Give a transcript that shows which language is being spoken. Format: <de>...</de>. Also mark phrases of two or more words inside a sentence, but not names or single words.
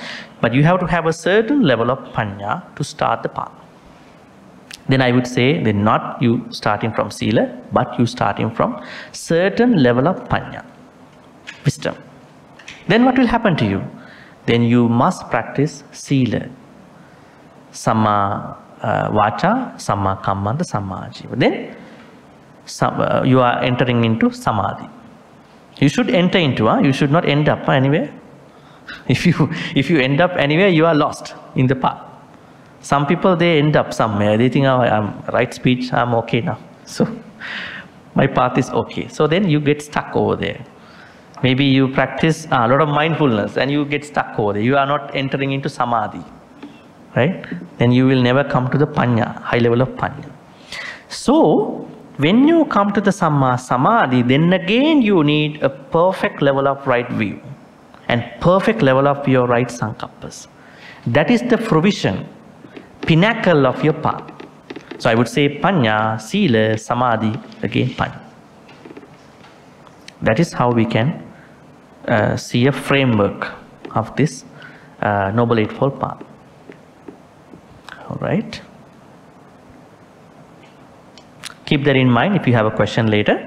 <en>But you have to have a certain level of Panya to start the path. Then I would say, then not you starting from Sila, but you starting from certain level of Panya, wisdom. Then what will happen to you? Then you must practice Sila,</en> <pi>Samma vacha, samma kammanta, samma ajiva.</pi> <en>Then you are entering into samadhi. You should enter into, you should not end up anywhere. If you end up anywhere, you are lost in the path. Some people, they end up somewhere. They think, oh, I'm right speech, I'm okay now. So my path is okay. So then you get stuck over there. Maybe you practice a lot of mindfulness and you get stuck over there. You are not entering into samadhi, right? Then you will never come to the panya, high level of panya. So when you come to the</en> <pi>samma samadhi,</pi> <en>then again you need a perfect level of right view and perfect level of your right sankappas. That is the fruition, pinnacle of your path. So I would say</en> <pi>panya, sila, samadhi,</pi> <en>again panya. That is how we can see a framework of this Noble Eightfold Path. All right. Keep that in mind if you have a question later.</en>